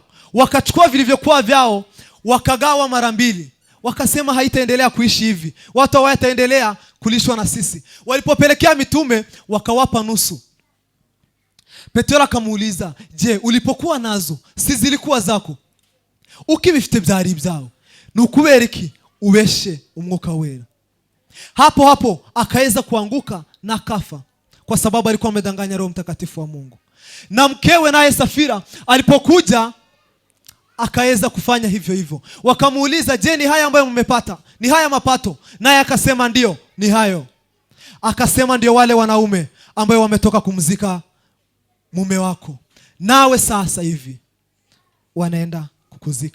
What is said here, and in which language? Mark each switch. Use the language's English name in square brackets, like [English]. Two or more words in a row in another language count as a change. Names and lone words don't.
[Swahili] Wakachukua vilivyokuwa vyao, wakagawa mara mbili, wakasema haitaendelea kuishi hivi, watu hawataendelea kulishwa na sisi. Walipopelekea mitume, wakawapa nusu. Petero akamuuliza, je, ulipokuwa nazo si zilikuwa zako? [Kinyarwanda] Ukibifite byari byao, nukuberiki ubeshe umwuka wera. [Swahili] Hapo akaweza kuanguka na kafa, kwa sababu alikuwa amedanganya Roho Mtakatifu wa Mungu. Na mkewe naye Safira alipokuja akaweza kufanya hivyo hivyo. Wakamuuliza, je, ni haya ambayo mmepata? Ni haya mapato? Naye akasema ndio, ni hayo. Akasema ndio wale wanaume ambao wametoka kumzika mume wako, nawe sasa hivi wanaenda kukuzika.